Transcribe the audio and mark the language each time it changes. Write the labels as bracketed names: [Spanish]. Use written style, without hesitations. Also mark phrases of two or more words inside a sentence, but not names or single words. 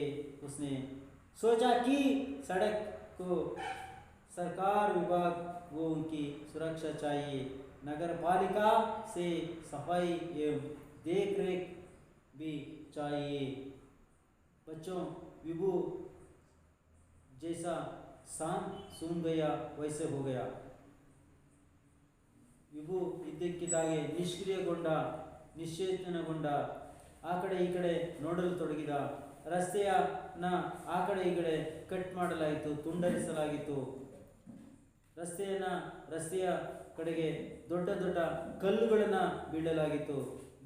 [Hindi] उसने सोचा कि सड़क को सरकार विभाग को उनकी सुरक्षा चाहिए. नगर पालिका से सफाई एवं देख रेख भी चाहिए. बच्चों, विभु जैसा सांप सूंघ गया वैसे हो गया. [Kannada] ವಿಭು ಇದ್ದಕ್ಕಿದ್ದಾಗೆ ನಿಶ್ಚೇತನಗೊಂಡ, ಆ ಕಡೆ ಈ ಕಡೆ ನೋಡಲು ತೊಡಗಿದ. ರಸ್ತೆಯನ್ನ ಆ ಕಡೆ ಈ ಕಡೆ ಕಟ್ ಮಾಡಲಾಯಿತು, ತುಂಡರಿಸಲಾಗಿತ್ತು. ರಸ್ತೆಯ ಕಡೆಗೆ ದೊಡ್ಡ ದೊಡ್ಡ ಕಲ್ಲುಗಳನ್ನು ಬೀಳಲಾಗಿತ್ತು.